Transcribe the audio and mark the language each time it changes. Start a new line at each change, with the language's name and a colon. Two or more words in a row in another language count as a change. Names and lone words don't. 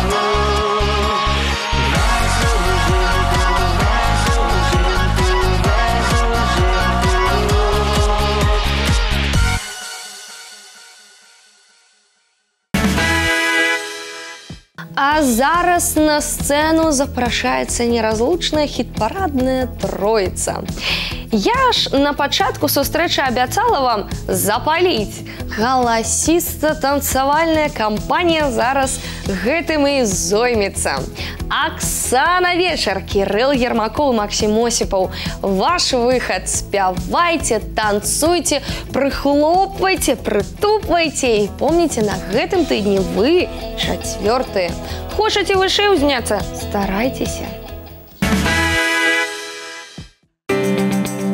Ukrainian: Везу жінку, везу жінку, везу жінку.
Belarusian: А зараз на сцену запрашаецца неразлучная хіт-парадная троіца. Я ж на пачатку сустрэчы абяцала вам запаліць. Галасіста-танцавальная кампанія зараз гэтым і зоймецца. Оксана Вечар, Кирилл Ермаков, Максим Осипов. Ваш выход. Спявайте, танцуйте, прихлопвайте, притупвайте.
Russian: И помните,
Belarusian: на гэтым тыдні вы чацвёртыя. Хочаце вышэй узняцца?
Russian: Старайтеся.